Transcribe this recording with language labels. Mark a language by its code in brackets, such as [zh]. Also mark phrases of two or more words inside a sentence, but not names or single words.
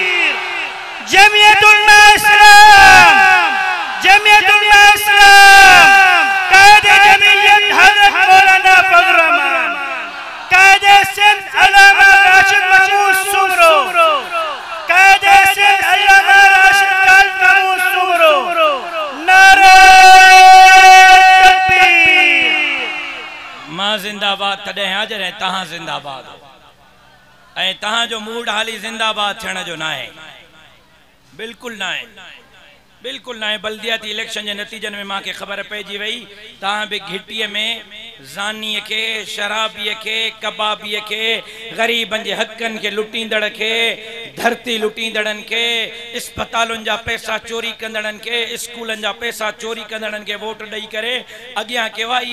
[sd] जमीयत उलमा इस्लाम, जमीयत उलमा इस्लाम, कायदे जमीयत हज़रत मौलाना फजल रहमान, कायदे सिंध अल्लामा राशिद महमूद सुमरो, कायदे सिंध अल्लामा राशिद महमूद सुमरो। [ur] नारे तकबीर। [sd] मां जिंदाबाद तॾहिं आहे जॾहिं तहां जिंदाबाद हो, ऐं तहां जो मूड हाली जिंदाबाद थियण जो न आहे, बिल्कुलु न आहे, बिल्कुलु न आहे। बल्दियाती इलेक्शन जे नतीजनि में मांखे ख़बर पइजी वई तहां बि घिटीअ में ज़ानीअ खे, शराबीअ खे, कबाबीअ खे, ग़रीबनि जे हक़नि खे लुटींदड़ खे, धरती लुटींदड़नि खे, इस्पतालुनि जा पैसा चोरी कंदड़नि खे, स्कूलनि जा पैसा चोरी कंदड़नि खे वोट ॾेई करे अॻियां कयो आहे।